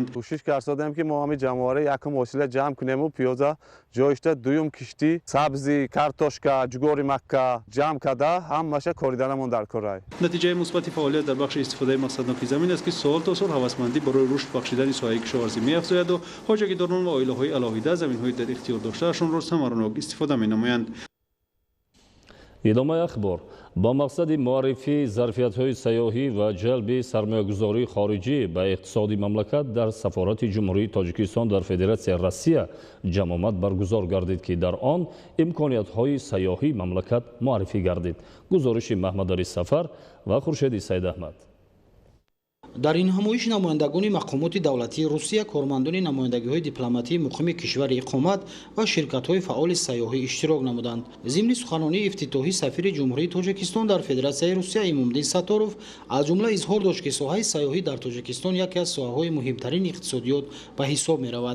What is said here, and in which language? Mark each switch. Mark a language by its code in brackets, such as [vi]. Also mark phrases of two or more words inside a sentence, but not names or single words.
[tg] кӯшиш кардем ки мо ҳами ҷамъоварӣ якум ҳосила ҷамъ кунему пиёза ҷойишта дуюм кишти сабзи картошка ҷугори макка ҷамъ карда ҳамаша кориданамон дар корай. натиҷаи мусбати фаъолият дар бахши истифодаи мақсадноки замин аст ки сол то сол ҳавасмандӣ барои рушд бахшидани соҳаи кишоварзӣ меафзояду хоҷагидорон ва оилаҳои алоҳида заминҳои дар ихтиёр доштаашонро самаранок истифода менамоянд. идомаи ахбор. бо мақсади муаррифии зарфиятҳои сайёҳӣ ва ҷалби сармоягузории хориҷӣ ба иқтисоди мамлакат дар сафорати Ҷумҳурии Тоҷикистон дар Федератсияи Русия ҷамъомад баргузор гардид ки дар он имкониятҳои сайёҳии мамлакат муаррифӣ гардид. гузориши Муҳаммадалӣ Сафар ва Хуршед Саидаҳмад. дар ин ҳамоиш намояндагони мақомоти давлатии русия, кормандони намояндагиҳои дипломатии муқими кишвари иқомат ва ширкатҳои фаъоли сайёҳӣ иштирок намуданд. зимни суханонии ифтитоҳӣ сафири ҷумҳурии Тоҷикистон дар Федератсияи Русия Имомдин Саторов аз ҷумла изҳор дошт ки соҳаи сайёҳӣ дар Тоҷикистон яке аз соҳаҳои муҳимтарини иқтисодиёт ба ҳисоб меравад.